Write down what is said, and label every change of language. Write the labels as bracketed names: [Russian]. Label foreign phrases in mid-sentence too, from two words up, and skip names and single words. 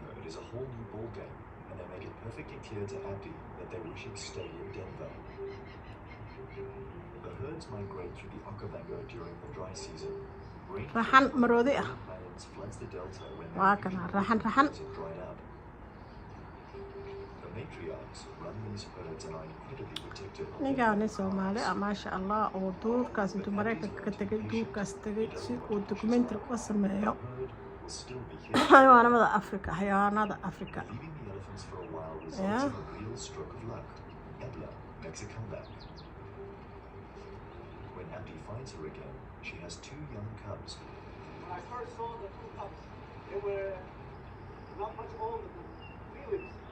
[English] is a whole new ballgame, and they make it perfectly clear to Abdi that they wish him to stay in Denver. The herds migrate through the Okavango during the dry season. [Somali] Raxan maroodi ah. [English] Rains floods the delta when [Somali] Waa kana raxan [English] it dried up. The matriarchs run these herds and are incredibly protective. [Somali] Ninkaani Soomaali ah [Arabic] ما شاء الله [Somali] oo duurkaas intuu Mareykanka ka tagay duurkaas tagay si uu documentary u sameeyo xayawaanada Afrika [English] Leaving the elephants for a while results Yeah. in a real stroke of luck. Ebla makes a comeback. When Abdi finds her again, she has 2 young cubs. When I first saw the 2 cubs, they were not much older than Felix.